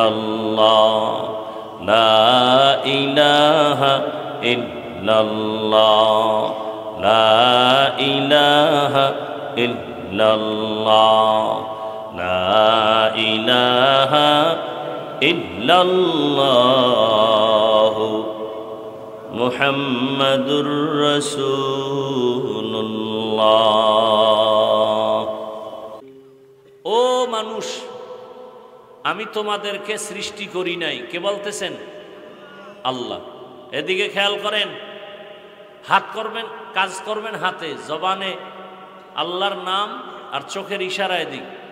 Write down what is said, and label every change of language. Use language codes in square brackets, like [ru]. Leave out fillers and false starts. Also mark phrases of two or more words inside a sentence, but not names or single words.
[ar] اللہ، لا الہ الا اللہ، لا الہ الا اللہ، لا الہ الا اللہ محمد رسول اللہ. [bn] ও মানুষ, আমি তোমাদেরকে সৃষ্টি করি নাই, কে বলতেছেন? আল্লাহ। এদিকে খেয়াল করেন, হাত করবেন, কাজ করবেন হাতে, জবানে আল্লাহর নাম আর চোখের ইশারায় দিক।